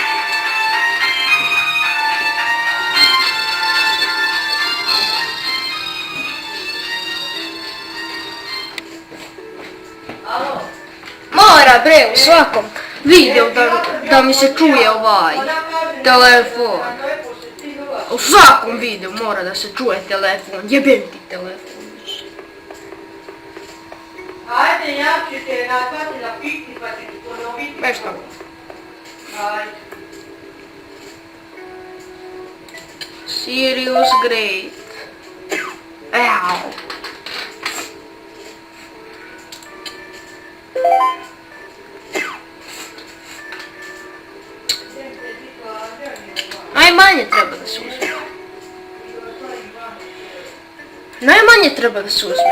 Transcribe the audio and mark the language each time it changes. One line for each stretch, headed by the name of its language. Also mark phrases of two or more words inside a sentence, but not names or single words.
Serbian: Mora bre u svakom videu da mi se čuje ovaj telefon. U svakom videu mora da se čuje telefon. Jebem ti telefon. Ajde, ja ću te nazvati na pikni pa ću ti ponoviti. Nešto. Ajde. Serious great. Eau. Najmanje treba da se uzme. Najmanje treba da se uzme.